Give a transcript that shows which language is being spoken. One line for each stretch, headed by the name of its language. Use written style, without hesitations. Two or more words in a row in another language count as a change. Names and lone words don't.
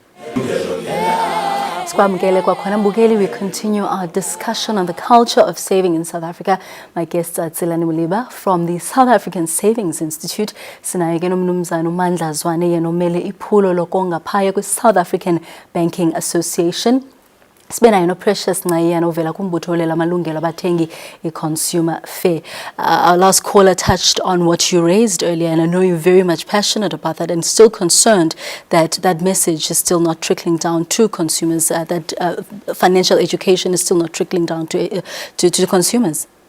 English: We continue our discussion on the culture of saving in South Africa. My guests are Yilungelo Lakho from the South African Savings Institute. South African Banking Association.
North Ndebele: Sibena Precious Nayana ovela kumbutho lamalungelo abathengi
English: consumer fair.
North Ndebele: Our last caller touched on what you raised earlier, and I know you're very much passionate about that and still concerned that that message is still not trickling down to consumers, that financial education is still not trickling down to consumers.